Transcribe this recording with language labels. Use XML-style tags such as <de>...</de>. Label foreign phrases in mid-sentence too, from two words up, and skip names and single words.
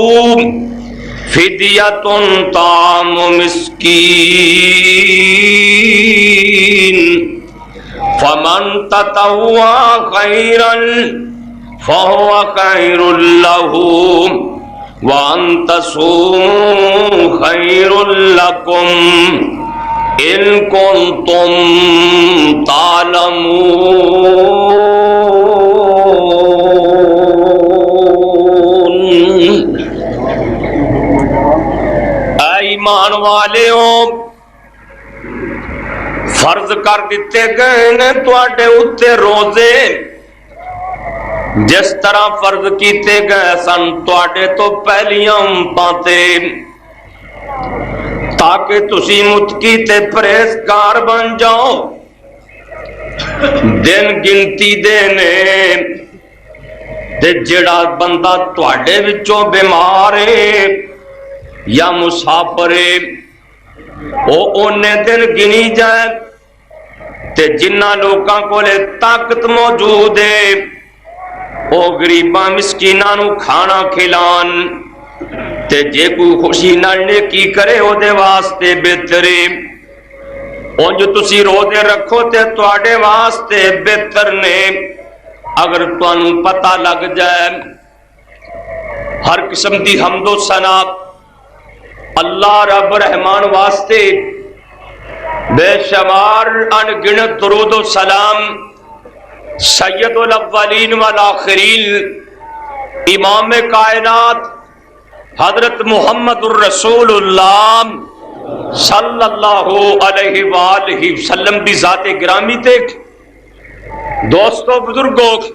<ar>فدیۃ طعام مسکین فمن تطوع خیرا فهو خیر لہ وَأَن تَصُومُوا خَيْرٌ لَكُمْ إِن كُنتُمْ</ar> <pa>تَعْلَمُونَ اے ایمان والیوں فرض کر دیتے گئے نے تواڈے اُتے روزے جس طرح فرض کیتے گئے سن تواڈے تو پہلیاں امتاں تاکہ تسی متقی تے پرہیزگار بن جاؤ دن گنتی دے نے تے جڑا بندہ تواڈے وچوں بیمار ہے یا مسافر ہے او اونے دن گنی جائے تے جنہ لوکاں کولے طاقت موجود ہے او غریباں مسکیناں نو کھانا کھلان تے جے کوئی خوشی نال نیکی کرے او دے واسطے بہتر ہے اونج تسی روزے رکھو تے تواڈے واسطے بہتر نے اگر تانوں پتہ لگ جائے ہر قسم دی حمد و ثنا اللہ رب رحمان واسطے بے شمار ان گنت درود و سلام</pa> <ar>سید الاولین والآخرین</ar> <pa>امام کائنات حضرت محمد الرسول اللہ</pa> <ar>صلی اللہ علیہ وآلہ وسلم</ar> <pa>دی ذات گرامی تے دوستو بزرگوں</pa>